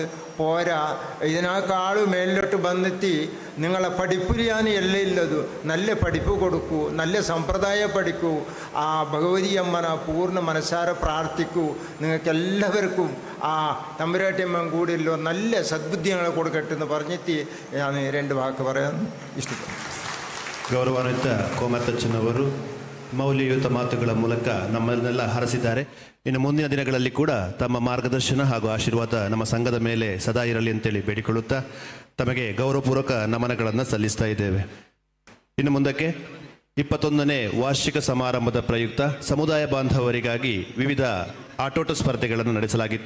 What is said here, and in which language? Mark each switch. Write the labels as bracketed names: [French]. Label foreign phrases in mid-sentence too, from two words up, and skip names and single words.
[Malayalam] പോരാ, ഇതിനേക്കാളും മേളിലോട്ട് വന്നെത്തി നിങ്ങളെ പഠിപ്പില്ലാൻ എല്ലാം ഇല്ലതു. നല്ല പഠിപ്പ് കൊടുക്കൂ, നല്ല സമ്പ്രദായം പഠിക്കൂ, ആ ഭഗവതി അമ്മനെ പൂർണ്ണ മനസ്സാരെ പ്രാർത്ഥിക്കൂ. നിങ്ങൾക്കെല്ലാവർക്കും ആ തമ്പുരാട്ടിയമ്മൻ കൂടിയല്ലോ നല്ല സദ്ബുദ്ധികളെ കൊടുക്കട്ടെ എന്ന് പറഞ്ഞിട്ട് ഞാൻ 2 വാക്ക് പറയാൻ ഇഷ്ടപ്പെടുന്നു. [Kannada] ಗೌರವಾನ್ವಿತ ಕೋಮತ್ತಚ್ಚನವರು ಮೌಲ್ಯಯುತ ಮಾತುಗಳ ಮೂಲಕ ನಮ್ಮನ್ನೆಲ್ಲ ಹರಸಿದ್ದಾರೆ. ಇನ್ನು ಮುಂದಿನ ದಿನಗಳಲ್ಲಿ ಕೂಡ ತಮ್ಮ ಮಾರ್ಗದರ್ಶನ ಹಾಗೂ ಆಶೀರ್ವಾದ ನಮ್ಮ ಸಂಘದ ಮೇಲೆ ಸದಾ ಇರಲಿ ಅಂತೇಳಿ ಬೇಡಿಕೊಳ್ಳುತ್ತಾ ತಮಗೆ ಗೌರವಪೂರ್ವಕ ನಮನಗಳನ್ನು ಸಲ್ಲಿಸ್ತಾ ಇದ್ದೇವೆ. ಇನ್ನು ಮುಂದಕ್ಕೆ 21ನೇ ವಾರ್ಷಿಕ ಸಮಾರಂಭದ ಪ್ರಯುಕ್ತ ಸಮುದಾಯ ಬಾಂಧವರಿಗಾಗಿ ವಿವಿಧ ಆಟೋಟ ಸ್ಪರ್ಧೆಗಳನ್ನು ನಡೆಸಲಾಗಿತ್ತು.